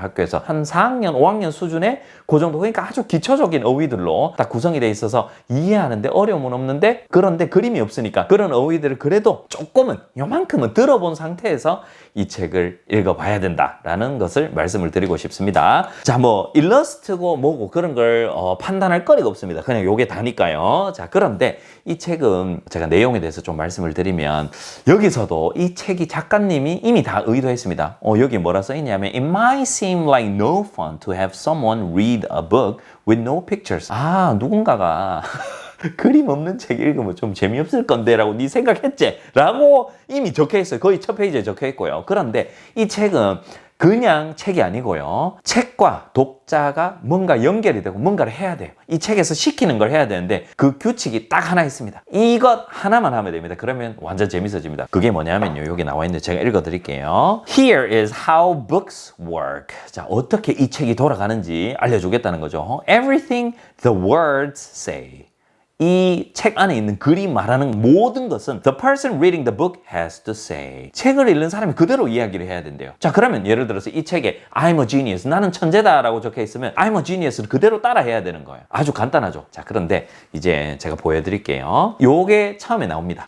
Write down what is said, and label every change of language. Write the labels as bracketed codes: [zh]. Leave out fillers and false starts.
[ko] 학교에서 한 4학년, 5학년 수준의 그 정도, 그러니까 아주 기초적인 어휘들로 딱 구성이 돼 있어서 이해하는데 어려움은 없는데, 그런데 그림이 없으니까 그런 어휘들을 그래도 조금은 요만큼은 들어본 상태에서 이 책을 읽어봐야 된다라는 것을 말씀을 드리고 싶습니다. 자, 일러스트고 뭐고 그런 걸 판단할 거리가 없습니다. 그냥 요게 다니까요. 자, 그런데 이 책은 제가 내용에 대해서 좀 말씀을 드리면, 여기서도 이 책이 작가님이 이미 다 의도했습니다. 여기 뭐라 써있냐면 [en] It might seem like no fun to have someone read a book with no pictures. [ko] 누군가가 그림 없는 책 읽으면 좀 재미없을 건데 라고 네 생각했지? 라고 이미 적혀있어요. 거의 첫 페이지에 적혀있고요. 그런데 이 책은 그냥 책이 아니고요. 책과 독자가 뭔가 연결이 되고 뭔가를 해야 돼요. 이 책에서 시키는 걸 해야 되는데 그 규칙이 딱 하나 있습니다. 이것 하나만 하면 됩니다. 그러면 완전 재밌어집니다. 그게 뭐냐면요. 여기 나와 있는데 제가 읽어드릴게요. [en] Here is how books work. [ko] 자, 어떻게 이 책이 돌아가는지 알려주겠다는 거죠. [en] Everything the words say. [ko] 이 책 안에 있는 글이 말하는 모든 것은 [en] the person reading the book has to say. [ko] 책을 읽는 사람이 그대로 이야기를 해야 된대요. 자, 그러면 예를 들어서 이 책에 [en] I'm a genius, [ko] 나는 천재다 라고 적혀 있으면 I'm a genius를 그대로 따라 해야 되는 거예요. 아주 간단하죠. 자, 그런데 이제 제가 보여드릴게요. 요게 처음에 나옵니다.